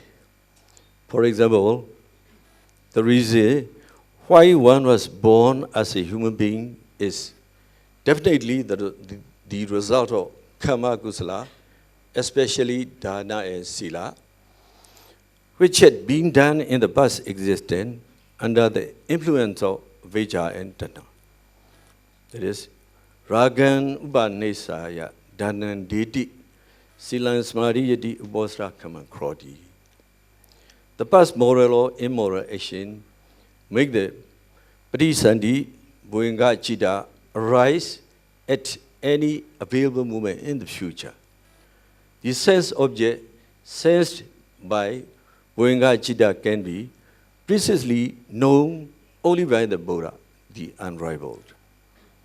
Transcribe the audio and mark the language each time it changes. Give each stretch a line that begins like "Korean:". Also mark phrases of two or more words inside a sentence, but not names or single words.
English: For example, the reason why one was born as a human being is definitely the result of
Pali: Khamma Kusala,
English: especially Dana and Sila, which had been done in the past existence under the influence of Vijja and Tanha. That is,
Pali: Ragan Upanesaya Danan Diti Silan Smari Yadi Ubosra Kaman Krodi.
English: The past moral or immoral action make the
Pali: Patisandhi Bhavanga Chitta
English: arise at any available moment in the future. The sense object sensed by
Pali: Bhavanga Chitta
English: can be precisely known only by the Buddha, the unrivaled.